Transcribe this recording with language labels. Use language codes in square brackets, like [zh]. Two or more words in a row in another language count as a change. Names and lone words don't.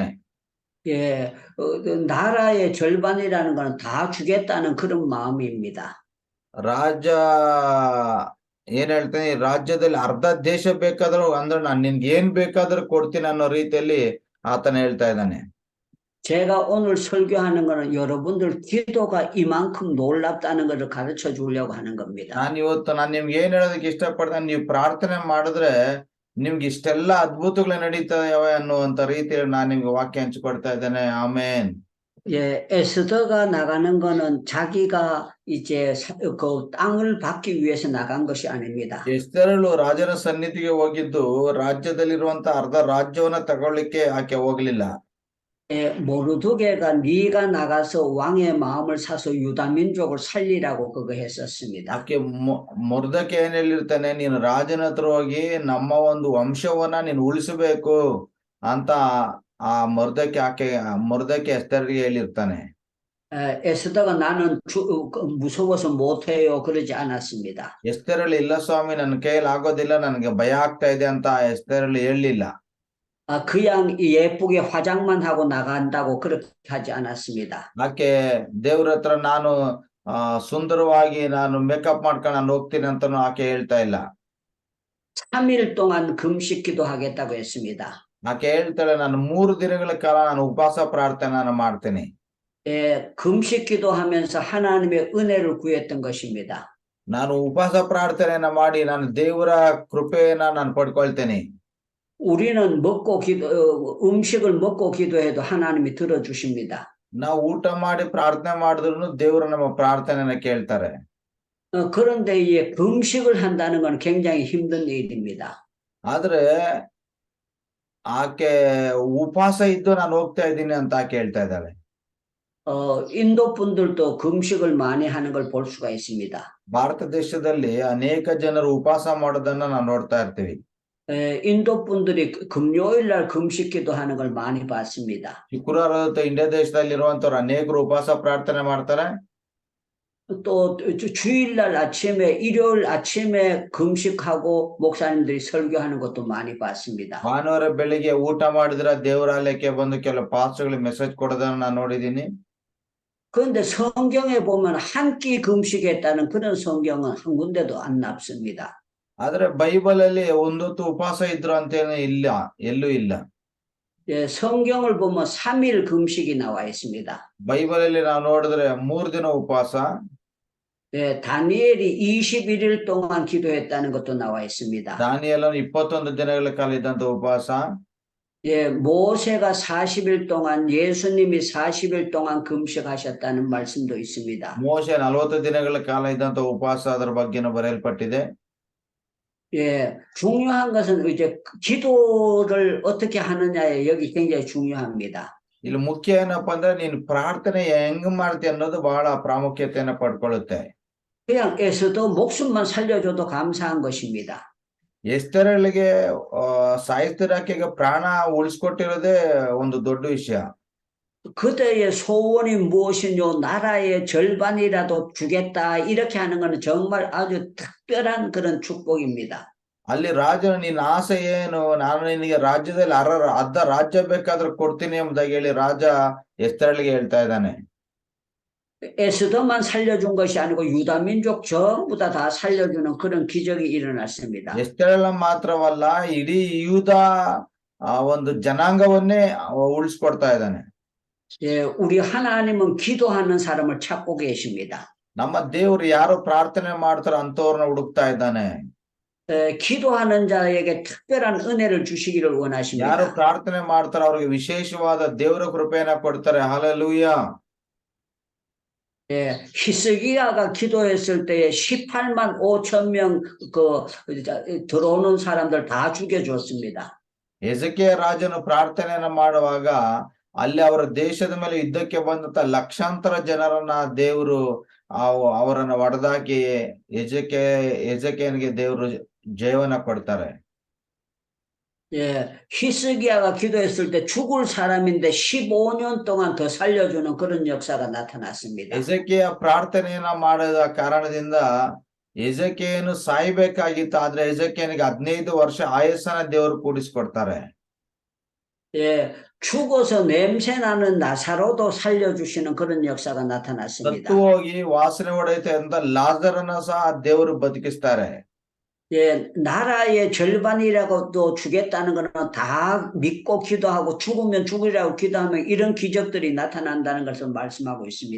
[ko] 예, 나라의 절반이라는 것은 다 주겠다는 그런 마음입니다. [kn] ರಾಜ ಏನ್ ಹೇಳ್ತಾನೆ, ಈ ರಾಜ್ಯದಲ್ಲಿ ಅರ್ಧ ದೇಶ ಬೇಕಾದ್ರೂ ಅಂದ್ರೆ ನಾನ್ ನಿನ್ಗೆ ಏನ್ ಬೇಕಾದ್ರೂ ಕೊಡ್ತೀನಿ ಅನ್ನೋ ರೀತಿಯಲ್ಲಿ ಆತನ ಹೇಳ್ತಾ ಇದ್ದಾನೆ. [ko] 제가 오늘 설교하는 거는 여러분들 기도가 이만큼 놀랍다는 것을 가르쳐 주려고 하는 겁니다. [kn] ನಾನ್ ನಿಮ್ಗೆ ಏನ್ ಹೇಳೋದಕ್ಕೆ ಇಷ್ಟಪಡ್ತೇನೆ, ನೀವು ಪ್ರಾರ್ಥನೆ ಮಾಡಿದ್ರೆ ನಿಮ್ಗೆ ಇಷ್ಟೆಲ್ಲ ಅದ್ಭುತಗಳು ನಡೀತವೆ ಅನ್ನುವಂತ ರೀತಿಯಲ್ಲಿ ನಾನ್ ನಿಮ್ಗೆ ವಾಕ್ಯ ಹಂಚಿಕೊಡ್ತಾ ಇದ್ದೇನೆ. ಆಮೇನ್. [ko] 예, 에스더가 나가는 거는 자기가 이제 그 땅을 받기 위해서 나간 것이 아닙니다. [kn] ಎಸ್ತೇರಳು ರಾಜನ ಸನ್ನಿಧಿಗೆ ಹೋಗಿದ್ದು ರಾಜ್ಯದಲ್ಲಿರುವಂತ ಅರ್ಧ ರಾಜ್ಯವನ್ನ ತಗೊಳ್ಳಿಕ್ಕೆ ಆಕೆ ಹೋಗ್ಲಿಲ್ಲ. [ko] 예, 모르드게가 네가 나가서 왕의 마음을 사서 유다 민족을 살리라고 그거 했었습니다. [kn] ಆಕೆ ಮೊರ್ದಕೆ ಏನ್ ಹೇಳಿರ್ತಾನೆ, ನೀನು ರಾಜನ ಹತ್ರ ಹೋಗಿ ನಮ್ಮ ಒಂದು ವಂಶವನ್ನ ನೀನು ಉಳಿಸಬೇಕು ಅಂತ ಆ ಮೊರ್ದಕೆ ಎಸ್ತೇರಳಿಗೆ ಹೇಳಿರ್ತಾನೆ. [ko] 에스더가 나는 무서워서 못해요 그러지 않았습니다. [kn] ಎಸ್ತೇರಳು ಇಲ್ಲ ಸ್ವಾಮಿ, ನನ್ನ ಕೈಯಲ್ಲಿ ಆಗೋದಿಲ್ಲ, ನನಗೆ ಭಯ ಆಗ್ತಾ ಇದೆ ಅಂತ ಎಸ್ತೇರಳು ಹೇಳಲಿಲ್ಲ. [ko] 그냥 예쁘게 화장만 하고 나간다고 그렇게 하지 않았습니다. [kn] ಆಕೆ ದೇವ್ರ ಹತ್ರ ನಾನು ಸುಂದರವಾಗಿ ನಾನು ಮೇಕಪ್ ಮಾಡ್ಕೊಂಡು ನಾನು ಹೋಗ್ತೀನಿ ಅಂತಾನು ಆಕೆ ಹೇಳ್ತಾ ಇಲ್ಲ. [ko] 3일 동안 금식 기도하겠다고 했습니다. [kn] ಆಕೆ ಹೇಳ್ತಾಳೆ, ನಾನು 3 ದಿನಗಳ ಕಾಲ ನಾನು ಉಪವಾಸ ಪ್ರಾರ್ಥನೆ ಮಾಡ್ತೀನಿ. [ko] 예, 금식 기도하면서 하나님의 은혜를 구했던 것입니다. [kn] ನಾನು ಉಪವಾಸ ಪ್ರಾರ್ಥನೆಯನ್ನ ಮಾಡಿ ನಾನು ದೇವರ ಕೃಪೆಯನ್ನ ನಾನು ಪಡ್ಕೊಳ್ತೇನೆ. [ko] 우리는 음식을 먹고 기도해도 하나님이 들어주십니다. [kn] ನಾವು ಊಟ ಮಾಡಿ ಪ್ರಾರ್ಥನೆ ಮಾಡಿದ್ರು ದೇವರು ನಮ್ಮ ಪ್ರಾರ್ಥನೆಯನ್ನ ಕೇಳ್ತಾರೆ. [ko] 그런데 이 금식을 한다는 건 굉장히 힘든 일입니다. [kn] ಆದ್ರೆ ಆಕೆ ಉಪವಾಸ ಇದ್ದು ನಾನು ಹೋಗ್ತಾ ಇದ್ದೀನಿ ಅಂತ ಆಕೆ ಹೇಳ್ತಾ ಇದ್ದಾಳೆ. [ko] 인도 분들도 금식을 많이 하는 걸 볼 수가 있습니다. [kn] ಭಾರತ ದೇಶದಲ್ಲಿ ಅನೇಕ ಜನರು ಉಪವಾಸ ಮಾಡೋದನ್ನ ನಾವು ನೋಡ್ತಾ ಇರ್ತೀವಿ. [ko] 인도 분들이 금요일 날 금식 기도하는 걸 많이 봤습니다. [kn] ಶುಕ್ರವಾರ ಇಂಡಿಯಾ ದೇಶದಲ್ಲಿರುವಂತವ್ರು ಅನೇಕರು ಉಪವಾಸ ಪ್ರಾರ್ಥನೆ ಮಾಡ್ತಾರೆ. [ko] 또 주일 날 아침에 일요일 아침에 금식하고 목사님들이 설교하는 것도 많이 봤습니다. [kn] ಭಾನುವಾರ ಬೆಳಿಗ್ಗೆ ಊಟ ಮಾಡಿದ್ರೆ ದೇವರಾಲಯಕ್ಕೆ ಬಂದು ಕೆಲವು ಪಾಸ್ಟರ್ಗಳು ಮೆಸೇಜ್ ಕೊಡೋದನ್ನ ನಾನು ನೋಡಿದ್ದೀನಿ. [ko] 그런데 성경에 보면 한 끼 금식했다는 그런 성경은 한 군데도 안 납습니다. [kn] ಆದ್ರೆ ಬೈಬಲ್ ಅಲ್ಲಿ ಒಂದೊತ್ತು ಉಪವಾಸ ಇದ್ರು ಅಂತೇನು ಇಲ್ಲ, ಎಲ್ಲೂ ಇಲ್ಲ. [ko] 예, 성경을 보면 3일 금식이 나와 있습니다. [kn] ಬೈಬಲ್ ಅಲ್ಲಿ ನಾವು ನೋಡಿದ್ರೆ 3 ದಿನ ಉಪವಾಸ. [ko] 예, 다니엘이 21일 동안 기도했다는 것도 나와 있습니다. [kn] ದಾನಿಯೇಲನು 21 ದಿನಗಳ ಕಾಲ ಇದ್ದಂತ ಉಪವಾಸ. [ko] 예, 모세가 40일 동안 예수님이 40일 동안 금식하셨다는 말씀도 있습니다. [kn] ಮೋಶೆ 40 ದಿನಗಳ ಕಾಲ ಇದ್ದಂತ ಉಪವಾಸ ಅದರ ಬಗ್ಗೆನೂ ಬರೆಯಲ್ಪಟ್ಟಿದೆ. [ko] 예, 중요한 것은 이제 기도를 어떻게 하느냐에 여기 굉장히 중요합니다. [kn] ಇಲ್ಲಿ ಮುಖ್ಯ ಏನಪ್ಪಾ ಅಂದ್ರೆ ನೀನು ಪ್ರಾರ್ಥನೆ ಹೆಂಗ್ ಮಾಡ್ತಿ ಅನ್ನೋದು ಬಹಳ ಪ್ರಾಮುಖ್ಯತೆಯನ್ನ ಪಡ್ಕೊಳ್ಳುತ್ತೆ. [ko] 그냥 에스더 목숨만 살려줘도 감사한 것입니다. [kn] ಎಸ್ತೇರಳಿಗೆ ಸಾಯಿಸ್ತಿರಾಕೆಗೆ ಪ್ರಾಣ ಉಳಿಸ್ಕೊಟ್ಟಿರೋದೇ ಒಂದು ದೊಡ್ಡ ವಿಷಯ. [ko] 그대의 소원이 무엇이뇨? 나라의 절반이라도 주겠다. 이렇게 하는 것은 정말 아주 특별한 그런 축복입니다. [kn] ಅಲ್ಲಿ ರಾಜನು ನಿನ್ನ ಆಸೆ ಏನು, ನಾನು ನಿನಗೆ ರಾಜ್ಯದಲ್ಲಿ ಅರ್ಧ ರಾಜ್ಯ ಬೇಕಾದ್ರೂ ಕೊಡ್ತೀನಿ ಎಂಬುದಾಗಿ ಹೇಳಿ ರಾಜ ಎಸ್ತೇರಳಿಗೆ ಹೇಳ್ತಾ ಇದ್ದಾನೆ. [ko] 에스더만 살려준 것이 아니고 유다 민족 전부 다 살려주는 그런 기적이 일어났습니다. [kn] ಎಸ್ತೇರಳ ಮಾತ್ರವಲ್ಲ, ಇಡೀ ಯೂದ ಒಂದು ಜನಾಂಗವನ್ನೇ ಉಳಿಸ್ಕೊಡ್ತಾ ಇದ್ದಾನೆ. [ko] 예, 우리 하나님은 기도하는 사람을 찾고 계십니다. [kn] ನಮ್ಮ ದೇವರು ಯಾರು ಪ್ರಾರ್ಥನೆ ಮಾಡ್ತಾರೋ ಅಂತವ್ರನ್ನ ಹುಡುಕ್ತಾ ಇದ್ದಾನೆ. [ko] 기도하는 자에게 특별한 은혜를 주시기를 원하십니다. [kn] ಯಾರು ಪ್ರಾರ್ಥನೆ ಮಾಡ್ತಾರೋ ಅವ್ರಿಗೆ ವಿಶೇಷವಾದ ದೇವರ ಕೃಪೆಯನ್ನ ಕೊಡ್ತಾರೆ. ಹಲ್ಲೆಲೂಯಾ. [ko] 예, 히스기야가 기도했을 때에 18만 5천 명 들어오는 사람들 다 죽여줬습니다. [kn] ಹೆಜಕೀಯ ರಾಜನು ಪ್ರಾರ್ಥನೆಯನ್ನ ಮಾಡುವಾಗ ಅಲ್ಲಿ ಅವರ ದೇಶದ ಮೇಲೆ ಯುದ್ಧಕ್ಕೆ ಬಂದಂತ ಲಕ್ಷಾಂತರ ಜನರನ್ನ ದೇವರು ಅವರನ್ನ ಹೊಡೆದಾಕಿ ಹೆಜಕೀಯನಿಗೆ ದೇವರು ಜಯವನ್ನ ಕೊಡ್ತಾರೆ. [ko] 예, 히스기야가 기도했을 때 죽을 사람인데 15년 동안 더 살려주는 그런 역사가 나타났습니다. [kn] ಎಜೆಕಿಯ ಪ್ರಾರ್ಥನೆಯನ್ನ ಮಾಡಿದ ಕಾರಣದಿಂದ ಎಜೆಕಿಯನು ಸಾಯ್ಬೇಕಾಗಿತ್ತು, ಆದ್ರೆ ಎಜೆಕಿಯನಿಗೆ 15 ವರ್ಷ ಆಯಸ್ಸನ್ನ ದೇವರು ಕೂಡಿಸ್ಕೊಡ್ತಾರೆ. [ko] 예, 죽어서 냄새 나는 나사로도 살려주시는 그런 역사가 나타났습니다. [kn] ಸತ್ತು ಹೋಗಿ ವಾಸನೆ ಹೊಡೆಯುತ್ತೆ ಅಂತ ಲಾಜರನ್ನ ಸಹ ದೇವರು ಬದುಕಿಸ್ತಾರೆ. [ko] 예, 나라의 절반이라고 또 주겠다는 거는 다 믿고 기도하고 죽으면 죽으리라고 기도하면 이런 기적들이 나타난다는 것을 말씀하고 있습니다.